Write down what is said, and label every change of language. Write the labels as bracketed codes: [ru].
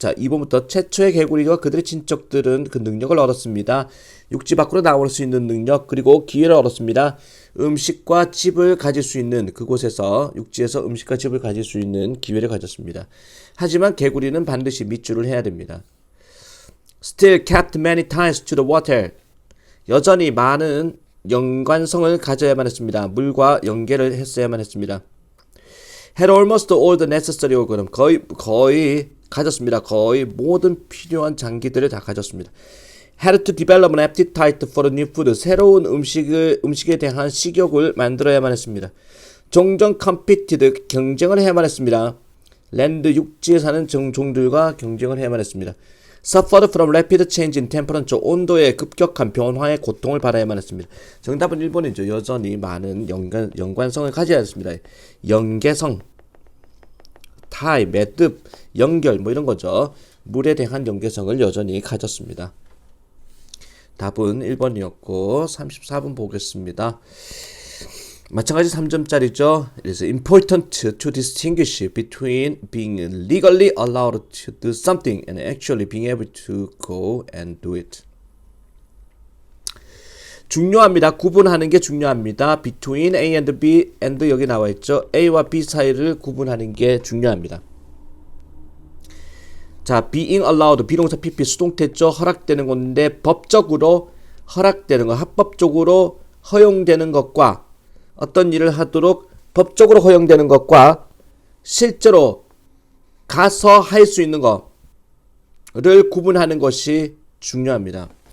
[ko] 자, 2번부터 최초의 개구리와 그들의 친척들은 그 능력을 얻었습니다. 육지 밖으로 나올 수 있는 능력, 그리고 기회를 얻었습니다. 음식과 집을 가질 수 있는 그곳에서 육지에서 음식과 집을 가질 수 있는 기회를 가졌습니다. 하지만 개구리는 반드시 밑줄을 해야 됩니다. [en] Still kept many ties to the water. [ko] 여전히 많은 연관성을 가져야만 했습니다. 물과 연계를 했어야만 했습니다. [en] Had almost all the necessary organ. [ko] 거의 가졌습니다. 거의 모든 필요한 장기들을 다 가졌습니다. [en] Had to develop an appetite for a new food. [ko] 새로운 음식에 대한 식욕을 만들어야만 했습니다. 종종 competed. 경쟁을 해야만 했습니다. land 육지에 사는 종들과 경쟁을 해야만 했습니다. [en] Suffered from rapid change in temperature. [ko] 온도의 급격한 변화의 고통을 받아야만 했습니다. 정답은 1번이죠. 여전히 많은 연관성을 가져야 했습니다. 연계성, 타이, 매듭, 연결 뭐 이런 거죠. 물에 대한 연계성을 여전히 가졌습니다. 답은 1번이었고 34번 보겠습니다. 마찬가지 3점짜리죠. [en] It is important to distinguish between being legally allowed to do something and actually being able to go and do it. [ko] 중요합니다. 구분하는 게 중요합니다. [en] Between A and B and [ko] 여기 나와 있죠. A와 B 사이를 구분하는 게 중요합니다. 자, being allowed, 비동사 PP 수동태죠. 허락되는 건데 법적으로 허락되는 것, 합법적으로 허용되는 것과 어떤 일을 하도록 법적으로 허용되는 것과 실제로 가서 할 수 있는 것을 구분하는 것이 중요합니다.